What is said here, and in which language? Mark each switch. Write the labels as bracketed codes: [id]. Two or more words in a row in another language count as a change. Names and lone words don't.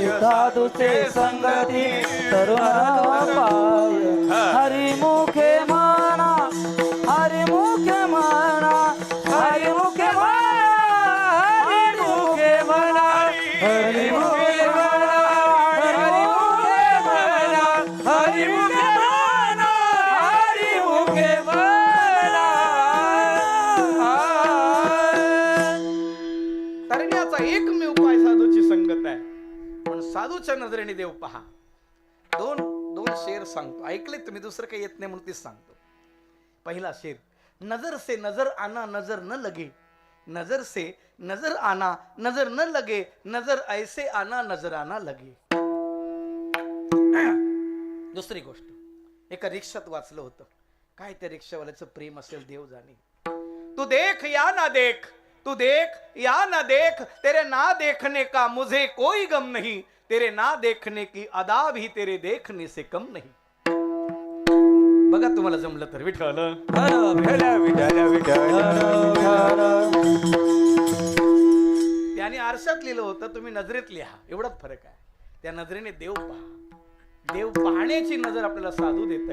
[mr] साधूचे संगती तरुणोपाय हरिमुखे म्हणा हरिमुखे म्हणा हरिमुखे हरिमुखे म्हणा हरिमुखे म्हणा हरिमुखे म्हणा हरिमुखे म्हणा हरिमुखे म्हणा तरण्याचा एकमेव उपाय साधूची संगत आहे पण साधूच्या नजरेने देव पहा दोन शेर सांगतो ऐकले तुम्ही दुसरं काही येत नाही म्हणून तेच सांगतो पहिला शेर [hi] नजर से नजर आना नजर न लगे नजर से नजर आना नजर न लगे नजर ऐसे आना नजर आना लगे [mr] दुसरी गोष्ट एका रिक्षात वाचलं होतं काय त्या रिक्षावाल्याचं प्रेम असेल देव जाणे [hi] तू देख या ना देख तू देख या ना देख तेरे ना देखने का मुझे कोई गम नहीं तेरे ना देखने की अदा भी तेरे देखने से कम नहीं [mr] बघा तुम्हाला जमलं तर विठ्ठल त्याने आरशात लिहिलं होतं तुम्ही नजरेत लिहा एवढाच फरक आहे त्या नजरेने देव पहा देव पाहण्याची नजर आपल्याला साधू देत